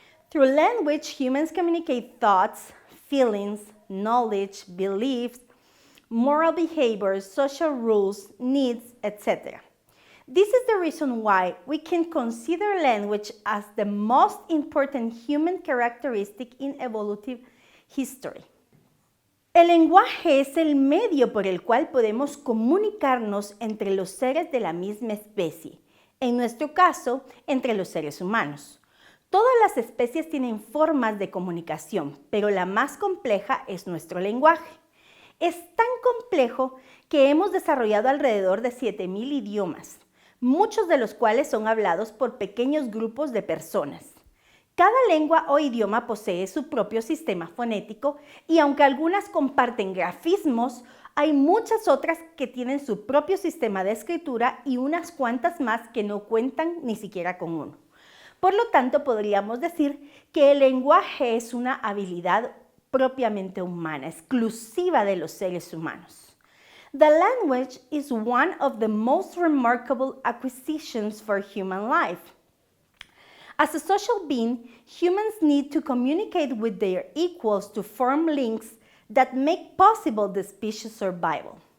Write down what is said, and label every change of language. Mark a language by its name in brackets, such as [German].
[English] Through language, humans communicate thoughts, feelings, knowledge, beliefs, moral behaviors, social rules, needs, etc. This is the reason why we can consider language as the most important human characteristic in evolutive history. [Spanish] El lenguaje es el medio por el cual podemos comunicarnos entre los seres de la misma especie, en nuestro caso, entre los seres humanos. Todas las especies tienen formas de comunicación, pero la más compleja es nuestro lenguaje. Es tan complejo que hemos desarrollado alrededor de 7,000 idiomas, muchos de los cuales son hablados por pequeños grupos de personas. Cada lengua o idioma posee su propio sistema fonético y aunque algunas comparten grafismos, hay muchas otras que tienen su propio sistema de escritura y unas cuantas más que no cuentan ni siquiera con uno. Por lo tanto, podríamos decir que el lenguaje es una habilidad propiamente humana, exclusiva de los seres humanos. [English] The language is one of the most remarkable acquisitions for human life. As a social being, humans need to communicate with their equals to form links that make possible the species' survival.